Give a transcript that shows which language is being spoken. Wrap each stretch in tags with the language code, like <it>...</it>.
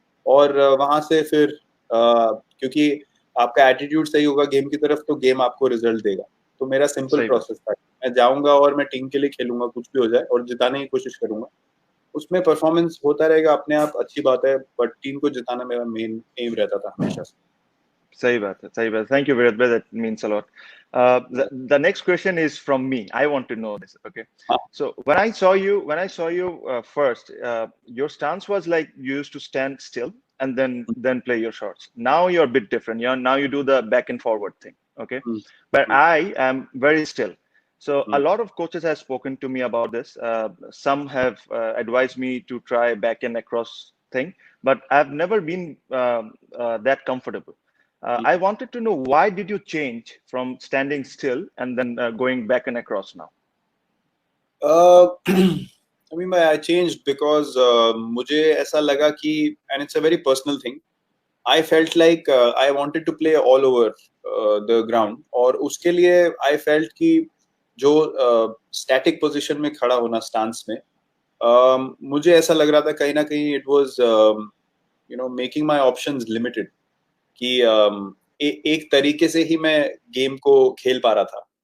<hi>और वहां से फिर क्योंकि आपका एटीट्यूड सही होगा गेम की तरफ तो गेम आपको रिजल्ट देगा. तो मेरा सिंपल सही बात, प्रोसेस था, मैं जाऊंगा और मैं टीम के लिए खेलूंगा, कुछ भी हो जाए, और जिताने की कोशिश करूंगा. उसमें परफॉर्मेंस होता रहेगा अपने आप, अच्छी बात है, बट टीम को जिताना मेरा मेन एम रहता था हमेशा से. सही बात है, सही बात है.</hi> <en>Thank you, Virat bhai. That means a lot. The next question is from me. I want to know this. Okay.</en> <hi>हाँ.</hi> <en>So when I saw you first, your stance was like you used to stand still and then play your shots. Now you're a bit different. Now you do the back and forward thing. Okay.</en> <hi>Hmm,</hi> <en>But</en> <hi>hmm,</hi> <en>I am very still. So a</en> <hi>hmm,</hi> <en>lot of coaches have spoken to me about this. Some have advised me to try back and across thing, but I've never been that comfortable.</en> <hi>Hmm.</hi> <en>I wanted to know why did you change from standing still and then going back and across now? I mean, I changed because</en> <hi>मुझे ऐसा लगा कि,</hi> <en>and it's a very personal thing, I felt like I wanted to play all over the ground.</en> <hi>और उसके लिए I felt कि जो static position में खड़ा होना stance में, मुझे ऐसा लग रहा था कहीं ना कहीं</hi> <en>it was making my options limited.</en> <hi>कि एक तरीके से ही मैं गेम को खेल पा रहा था.</hi>